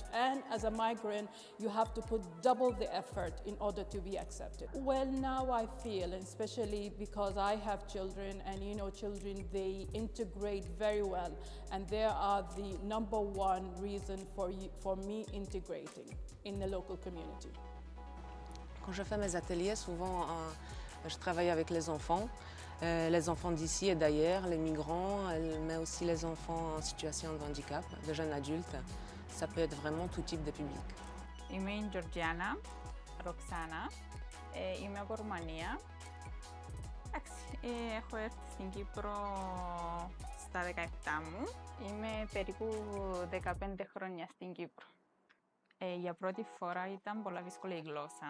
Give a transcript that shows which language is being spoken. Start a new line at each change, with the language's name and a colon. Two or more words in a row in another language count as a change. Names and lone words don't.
English: And as a migrant, you have to put double the effort in order to be accepted. Well, now I feel, especially because I have children, and children, they integrate very well. And they are the number one reason for me integrating in the local community.
French: Quand je fais mes ateliers, souvent je travaille avec les enfants d'ici et d'ailleurs, les migrants, mais aussi les enfants en situation de handicap, de jeunes adultes. Ça peut être vraiment tout type de public.
Greek: Είμαι η Georgiana Roxana, είμαι από Ρουμανία. Έχω έρθει στην Κύπρο στα 17 μου. Είμαι περίπου 15 χρόνια στην Κύπρο. Για πρώτη φορά ήταν πολλά δύσκολη η γλώσσα.